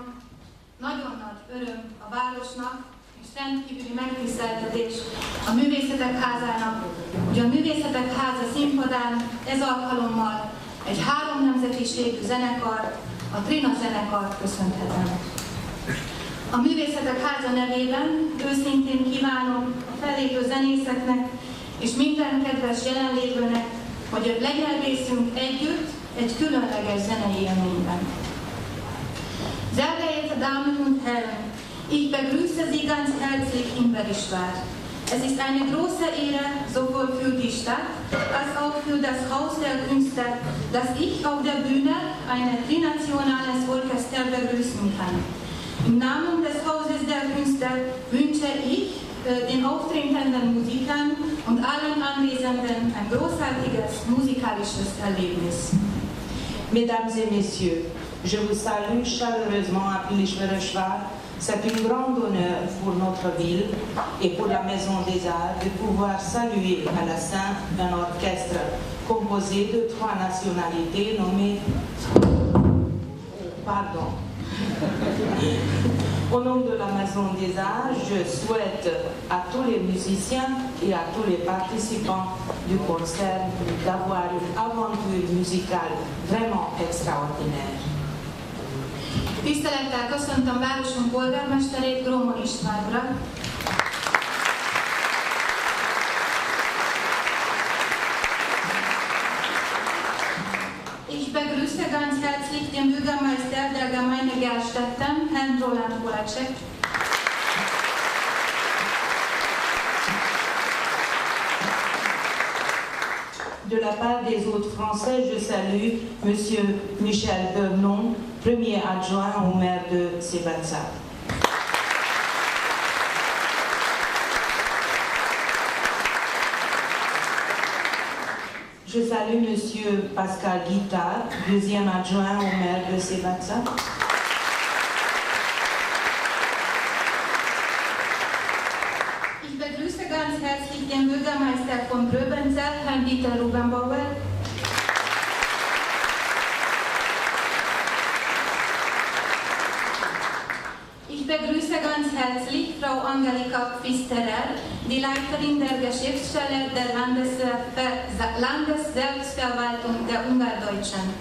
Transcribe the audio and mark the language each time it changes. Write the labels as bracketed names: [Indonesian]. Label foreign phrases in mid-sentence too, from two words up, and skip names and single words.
[Hungarian] Nagyon nagy öröm a városnak, és rendkívüli megtiszteltetés a Művészetek Házának, hogy a Művészetek Háza színpadán ez alkalommal egy 3 nemzetiségű zenekart, a Trina zenekart köszönhetem. A Művészetek Háza nevében őszintén kívánom a fellépő zenészeknek és minden kedves jelenlévőnek, hogy legyen részünk együtt egy különleges zenei élményben. [German] Sehr geehrte Damen und Herren, ich begrüße Sie ganz herzlich in Pilisvár. Es ist eine große Ehre, sowohl für die Stadt als auch für das Haus der Künste, dass ich auf der Bühne ein trinationales Orchester begrüßen kann. Im Namen des Hauses der Künste wünsche ich den auftretenden Musikern und allen Anwesenden ein großartiges musikalisches Erlebnis. [French] Mesdames et messieurs, je vous salue chaleureusement à Piliș-Vărășvar. C'est un grand honneur pour notre ville et pour la Maison des Arts de pouvoir saluer à la scène un orchestre composé de 3 nationalités nommées... Pardon. Au nom de la Maison des Arts, je souhaite à tous les musiciens et à tous les participants du concert d'avoir une aventure musicale vraiment extraordinaire. [Hungarian] Tisztelettel köszöntöm városunk polgármesterét, Gromon István urat. [German] Ich begrüße ganz herzlich den Bürgermeister der Gemeinde Gerstetten, Herrn Roland Polacek. [French] De la part des autres Français, je salue M. Michel Bernon, premier adjoint au maire de Sébatza. Je salue M. Pascal Guittard, deuxième adjoint au maire de Sébatza. [German] Ich begrüße ganz herzlich den Bürgermeister von Gröbenzell, Herrn Dieter Rubenbauer. Ich begrüße ganz herzlich Frau Angelika Pfisterer, die Leiterin der Geschäftsstelle der Landesselbstverwaltung der Ungardeutschen.